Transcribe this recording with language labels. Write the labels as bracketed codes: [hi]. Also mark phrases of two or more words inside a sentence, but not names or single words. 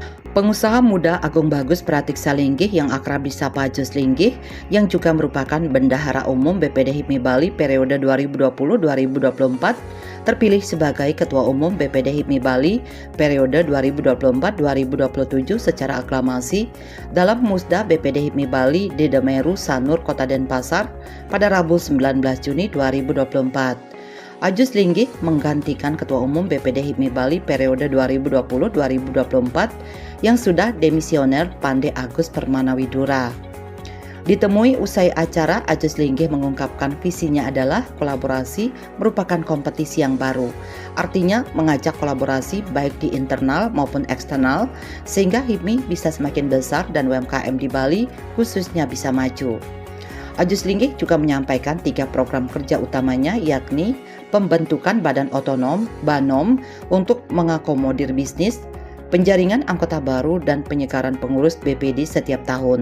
[id] Pengusaha muda Agung Bagus Pratiksa Linggih yang akrab disapa Jus Linggih, yang juga merupakan Bendahara Umum BPD HIPMI Bali periode 2020-2024, terpilih sebagai Ketua Umum BPD HIPMI Bali periode 2024-2027 secara aklamasi dalam Musda BPD HIPMI Bali di Demeru, Sanur, Kota Denpasar pada Rabu 19 Juni 2024. Ajus Linggih menggantikan Ketua Umum BPD HIPMI Bali periode 2020-2024 yang sudah demisioner Pande Agus Permanawidura. Ditemui usai acara, Ajus Linggih mengungkapkan visinya adalah kolaborasi merupakan kompetisi yang baru. Artinya mengajak kolaborasi baik di internal maupun eksternal sehingga HIPMI bisa semakin besar dan UMKM di Bali khususnya bisa maju. Ajus Linggih juga menyampaikan 3 program kerja utamanya, yakni pembentukan badan otonom (BANOM) untuk mengakomodir bisnis, penjaringan anggota baru, dan penyegaran pengurus BPD setiap tahun.